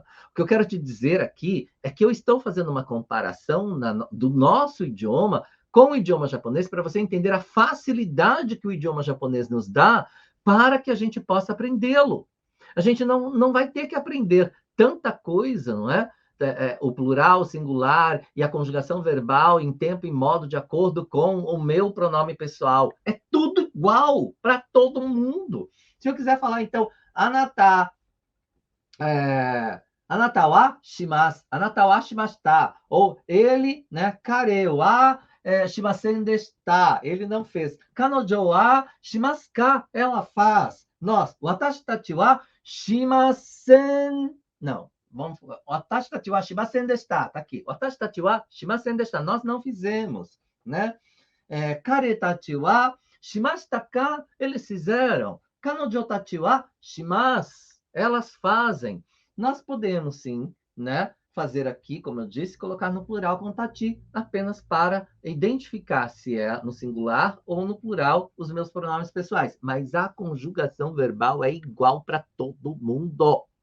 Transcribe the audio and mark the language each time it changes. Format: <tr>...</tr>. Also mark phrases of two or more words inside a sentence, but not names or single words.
<pt>O que eu quero te dizer aqui é que eu estou fazendo uma comparação do nosso idioma com o idioma japonês para você entender a facilidade que o idioma japonês nos dá para que a gente possa aprendê-lo. A gente não vai ter que aprender tanta coisa, não é? O plural, o singular e a conjugação verbal em tempo e modo de acordo com o meu pronome pessoal. É tudo igual para todo mundo. Se eu quiser falar, então,</pt> <ja>あなた、あなたはします、あなたはしました,</ja> <pt>ou ele, né,</pt> <ja>彼はしませんでした,</ja> <pt>ele não fez.</pt> <ja>彼女はしますか,</ja> <pt>ela faz. Nós,</pt> <ja>私たちはしません,</ja> <pt>não, vamos,</pt> <ja>私たちはしませんでした,</ja> <pt>tá aqui.</pt> <ja>私たちはしませんでした,</ja> <pt>nós não fizemos, né?</pt> <ja>彼たちはしましたか,</ja> <pt>eles fizeram.</pt> <ja>彼女たちはします,</ja> <pt>elas fazem. Nós podemos, sim, né, fazer aqui, como eu disse, colocar no plural com tati, apenas para identificar se é no singular ou no plural os meus pronomes pessoais. Mas a conjugação verbal é igual para todo mundo.</pt>